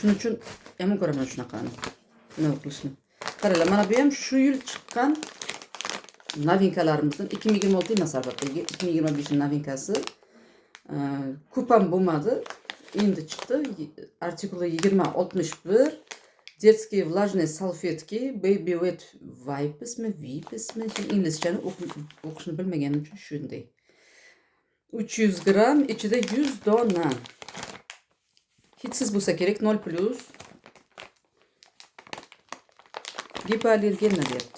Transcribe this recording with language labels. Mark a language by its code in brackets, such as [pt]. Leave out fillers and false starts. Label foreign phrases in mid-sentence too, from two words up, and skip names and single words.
[uz] Shuning uchun yomon ko'raman shunaqani. Nima qilishni. Qaranglar, mana bu ham shu yil chiqqan novinkalarimizdan 2026 emas albatta, 2025 novinkasi. Ko'p ham bo'lmadi. Endi chiqdi. Artikuli 2061. [ru] Детские влажные салфетки [uz] Baby Wet Wipesmi, Wipesmi, inglizchani o'qishni bilmaganim uchun shunday. 300 gram, ichida 100 dona. Hidsiz bo'lsa kerak, 0+. Gipoallergenna deyapti.